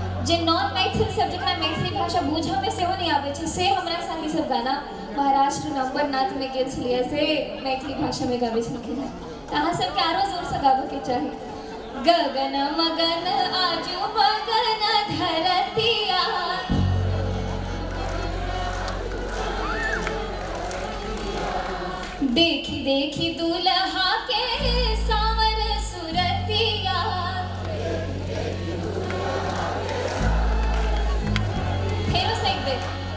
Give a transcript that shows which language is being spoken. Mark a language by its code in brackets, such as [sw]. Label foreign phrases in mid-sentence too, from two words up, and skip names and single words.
[mai] जे नॉन मैथिल सब जकरा मैथिली भाषा बुझऽ में सेहो नहीं आबै छै से हमरा संगी सब गाना महाराष्ट्र नंबरनाथ में गेल छलियै से मैथिली भाषा में गाबै छलखिन हैं। तऽ अहाँ सबके आरो जोर से गाबऽ के चाही। गगन मगन आजू मगन धरतिया, देखी देखी दुल्हा के सावर सुरतिया, फेरो से एक बेर।